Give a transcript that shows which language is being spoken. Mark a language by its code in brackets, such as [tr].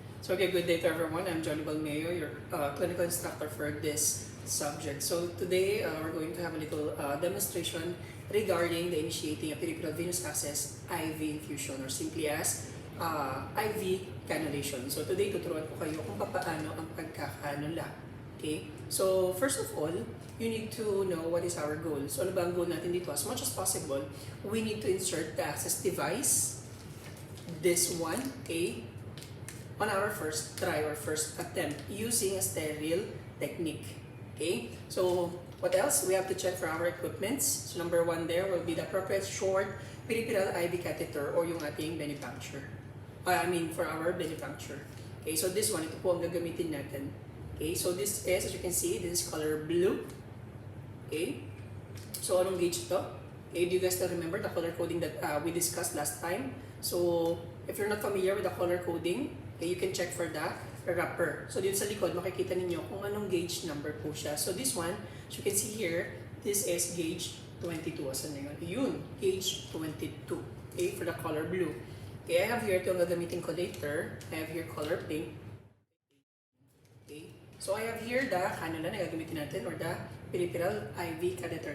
[en] So okay, good day to everyone. I'm Johnny Balmeo, your clinical instructor for this subject. So today we're going to have a little demonstration regarding the initiating a peripheral venous access IV infusion or simply as IV cannulation. So today [tl] tuturuan ko kayo kung paano ang pagkakanula. [en] Okay? So first of all, you need to know what is our goal. [tl] So ano ba ang goal natin dito? [en] As much as possible, we need to insert the access device, this one, okay, on our first try or first attempt using a sterile technique. Okay, so what else? We have to check for our equipments. So number one there will be the appropriate short peripheral IV catheter or [tl] yung ating benepuncture. [en] For our benepuncture. Okay, so this one, [tl] ito po ang gagamitin natin. [en] Okay, so this is, as you can see, this is color blue. Okay, so anong gauge ito? Okay, do you guys still remember the color coding that we discussed last time? So if you're not familiar with the color coding, okay, you can check for the wrapper. [tl] So dito sa likod, makikita ninyo kung anong gauge number po siya. [en] So this one, as you can see here, this is gauge 22. [tl] Asan na yun? Yun, [en] gauge 22. Okay, for the color blue. Okay, I have here [tl] ito ang gagamitin ko [en] later. I have here color pink. Okay, so I have here the cannula [tl] na gagamitin natin [en] or the peripheral IV catheter.